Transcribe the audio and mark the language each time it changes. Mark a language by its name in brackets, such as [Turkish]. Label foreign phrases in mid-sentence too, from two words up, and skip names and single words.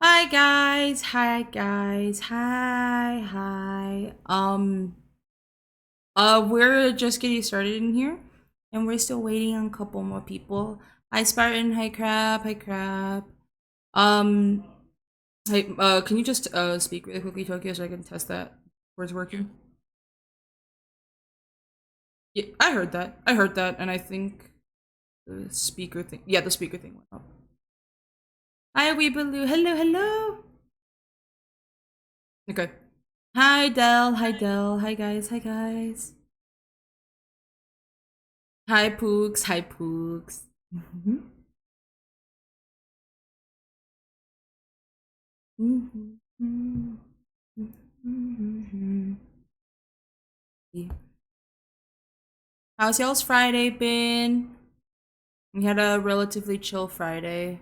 [English] guys. Hi guys. Hi. We're just getting started in here, and we're still waiting on a couple more people. Hi Spartan. Hi Crab. Hi Crab. Um. Hey. Can you just speak really quickly, Tokyo, so I can test that where it's working? Yeah, I heard that. I heard that, and I think the speaker thing. Yeah, the speaker thing went up. Hi Weebaloo. Hello. Okay. Hi Del. Hi Del. Hi guys. Hi guys. Hi Pooks. Hi Pooks. Mhm. Mhm. Mhm. How's y'all's Friday been? We had a relatively chill Friday.